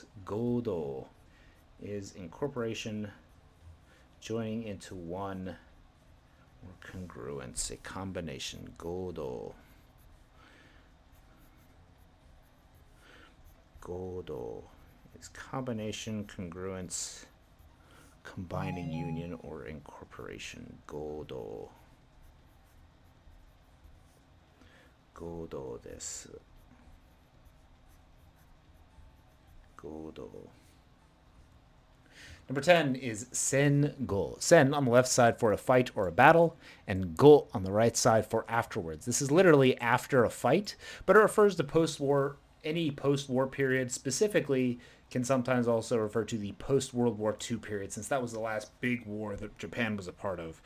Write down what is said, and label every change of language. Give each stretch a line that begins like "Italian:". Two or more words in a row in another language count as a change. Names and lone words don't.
English: Godo is incorporation, joining into one, or congruence, a combination. Godo. Godo is combination, congruence, combining, union, or incorporation.
Japanese: Godo. Godo desu.
English: Godo. Number 10 is sen-go. Sen on the left side for a fight or a battle, and go on the right side for afterwards. This is literally after a fight, but it refers to post-war, any post-war period. Specifically, can sometimes also refer to the post-World War II period, since that was the last big war that Japan was a part of.